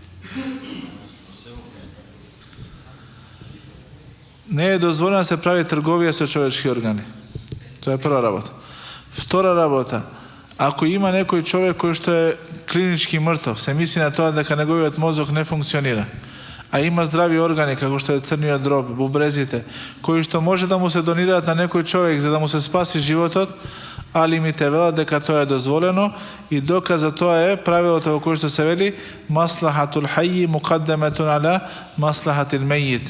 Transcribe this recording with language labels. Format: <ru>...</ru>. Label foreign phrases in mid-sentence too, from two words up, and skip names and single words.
<mk>Не е дозволено да се прави трговија со човечки органи. Тоа е прва работа. Втора работа, ако има некој човек кој што е клинички мртов, се мисли на тоа дека неговиот мозок не функционира. а има здрави органи, како што е црниот дроб, бубрезите, кои што може да му се донираат на некој човек за да му се спаси животот, али ми те велат дека тоа е дозволено и доказ за тоа е правилото во кое што се вели</mk> <ar>مصلحة الحي مقدمة على مصلحة الميت.</ar>